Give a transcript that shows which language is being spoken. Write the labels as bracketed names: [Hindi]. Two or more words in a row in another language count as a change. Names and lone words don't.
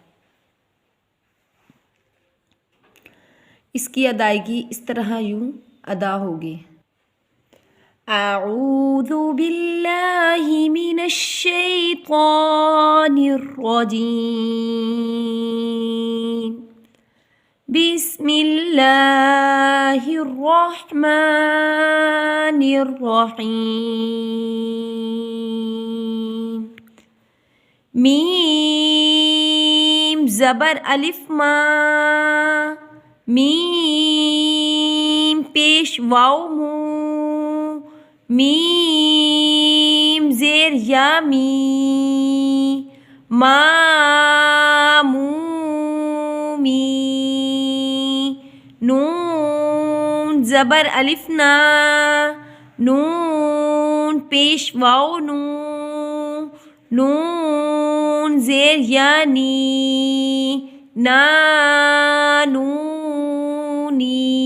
[Urdu] اس کی ادائیگی اس طرح یوں ادا ہوگی: [Arabic] اعوذ باللہ من الشیطان الرجیم، بسم اللہ الرحمن الرحیم۔ [Urdu] میم زبر الف ما، میم پیش واو مو، میم زیر یا می، ما مو می۔ نون زبر الف نا، نون پیش واو نو، نون زیر یا نی، نا نو نی۔